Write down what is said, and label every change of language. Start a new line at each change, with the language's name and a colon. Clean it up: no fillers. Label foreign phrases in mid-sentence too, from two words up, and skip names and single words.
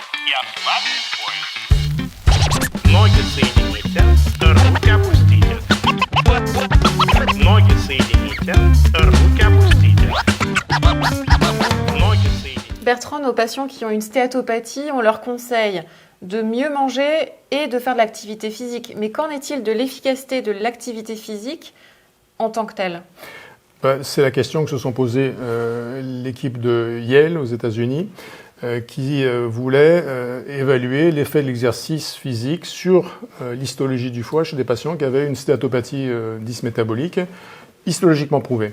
Russian: Я слабый поезд. Ноги соедините, руки опустите. Ноги соедините, руки опустите. Ноги соедините.
French: Bertrand, nos patients qui ont une stéatopathie, on leur conseille de mieux manger et de faire de l'activité physique. Mais qu'en est-il de l'efficacité de l'activité physique en tant que telle ? C'est la question que se sont posées l'équipe de Yale aux États-Unis qui voulait évaluer l'effet de l'exercice physique sur l'histologie du foie chez des patients qui avaient une stéatopathie dysmétabolique histologiquement prouvée.